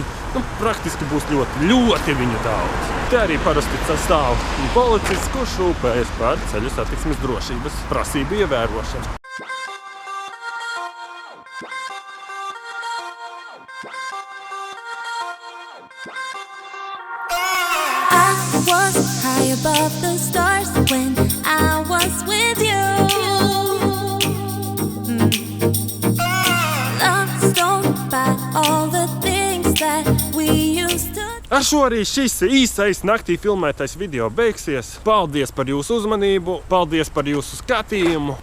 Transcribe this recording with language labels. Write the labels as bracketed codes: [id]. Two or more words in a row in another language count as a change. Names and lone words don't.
[lv] Praktiski būs ļoti viņu daudz. Te arī parasti stāv policists, kurš rūpējas par ceļu satiksmes drošības prasību ievērošanu. [en] I was high above the stars when I was with you. [lv] Ar šo arī šis īsais naktī filmētais video beigsies. Paldies par jūsu uzmanību, paldies par jūsu skatījumu.